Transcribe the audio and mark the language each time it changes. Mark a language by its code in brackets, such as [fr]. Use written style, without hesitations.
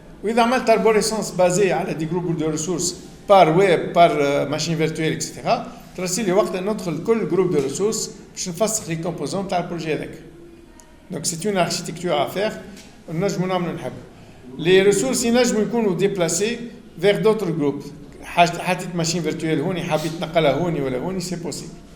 [ar] وإذا عملت [fr] arborescence basée على des groupes de ressources par web, par machine virtuelle, etc. [ar] ترسل لي وقت ندخل كل groupe de ressources باش نفسخ [fr] les composants [ar] تاع البروجي هذاك. [fr] Donc c'est une architecture à faire. [ar] نجمو نعملو نحب. [fr] Les ressources [ar] ينجمو يكونوا [fr] déplacées vers d'autres groupes. [ar] حطيت machine virtuelle هوني حبيت نقلها هوني ولا هوني [fr] c'est possible.